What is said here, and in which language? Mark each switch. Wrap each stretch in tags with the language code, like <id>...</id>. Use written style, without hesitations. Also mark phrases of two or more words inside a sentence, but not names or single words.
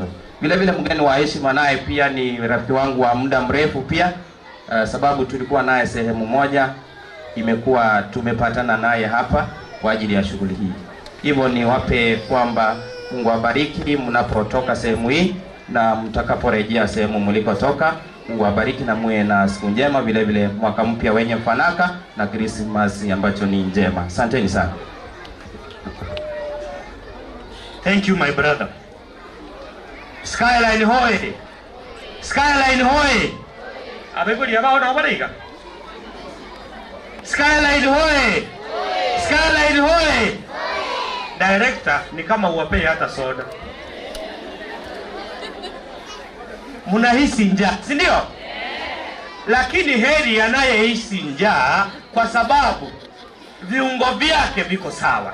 <sw>Vile vile mgeni wa heshima naye pia ni rafiki wangu wa muda mrefu pia, sababu tulikuwa naye sehemu moja, imekuwa tumepatana naye hapa kwa ajili ya shughuli hii. Hivyo ni wape kwamba Mungu awabariki mnapotoka sehemu hii na mtakaporejea sehemu mlikotoka. Mungu awabariki na muwe na siku njema, vile vile mwaka mpya wenye fanaka na Christmas ambacho ni njema. Asanteni sana.</sw> <en>Thank you my brother.</en> <sw>Skyline hoye. Skyline hoye. Abegoli abao na barika. Skyline hoye. Skyline hoye. Director ni kama uwapee hata soda. Munahisi njaa, si ndio? Lakini heri anayehisi njaa kwa sababu viungo vyake viko sawa.</sw>